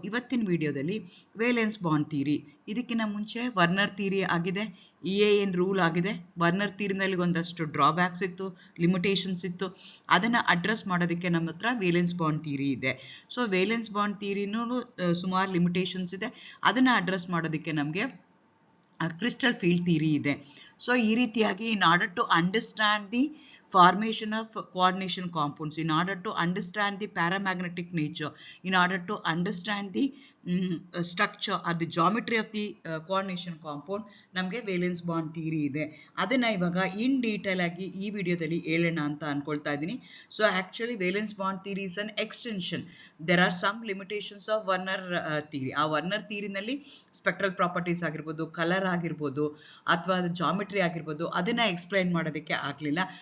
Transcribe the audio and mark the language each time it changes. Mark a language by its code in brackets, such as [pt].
[kn] ಇವತ್ತಿನ ವಿಡಿಯೋದಲ್ಲಿ valence bond theory, ಇದಕ್ಕಿಂತ ಮುಂಚೆ ವರ್ನರ್ ಥಿಯರಿ ಆಗಿದೆ, EAN ರೂಲ್ ಆಗಿದೆ. ವರ್ನರ್ ಥಿಯರಿನಲ್ಲಿ ಒಂದಷ್ಟು ಡ್ರಾಬ್ಯಾಕ್ಸ್ ಇತ್ತು, ಲಿಮಿಟೇಷನ್ಸ್ ಇತ್ತು. ಅದನ್ನು ಅಡ್ರೆಸ್ ಮಾಡೋದಕ್ಕೆ ನಮ್ಮ ಹತ್ರ ವೇಲೆನ್ಸ್ ಬಾಂಡ್ ಥಿಯರಿ ಇದೆ. ಸೊ ವೇಲೆನ್ಸ್ ಬಾಂಡ್ ಥಿಯರಿನೂ ಸುಮಾರು ಲಿಮಿಟೇಷನ್ಸ್ ಇದೆ. ಅದನ್ನು ಅಡ್ರೆಸ್ ಮಾಡೋದಕ್ಕೆ ನಮಗೆ ಕ್ರಿಸ್ಟಲ್ ಫೀಲ್ಡ್ ಥಿಯರಿ ಇದೆ. ಸೊ ಈ ರೀತಿಯಾಗಿ [en] in order to understand the formation of coordination compounds, in order to understand the paramagnetic nature, in order to understand the structure or the geometry of the coordination compound, [kn] ನಮಗೆ valence bond theory ಇದೆ. ಅದನ್ನು ಇವಾಗ in detail ಆಗಿ ಈ ವಿಡಿಯೋದಲ್ಲಿ ಹೇಳೋಣ ಅಂತ ಅನ್ಕೊಳ್ತಾ ಇದ್ದೀನಿ. [en] So actually valence bond theory is an extension. There are some limitations of Werner theory. [kn] ಆ ವರ್ನರ್ ಥಿಯರಿನಲ್ಲಿ ಸ್ಪೆಕ್ಟ್ರಲ್ ಪ್ರಾಪರ್ಟೀಸ್ ಆಗಿರ್ಬೋದು, ಕಲರ್ ಆಗಿರ್ಬೋದು, ಅಥವಾ ಅದು ಜಾಮಿಟ್ರಿ ಆಗಿರ್ಬೋದು, ಅದನ್ನು ಎಕ್ಸ್ಪ್ಲೈನ್ ಮಾಡೋದಕ್ಕೆ ಆಗಲಿಲ್ಲ.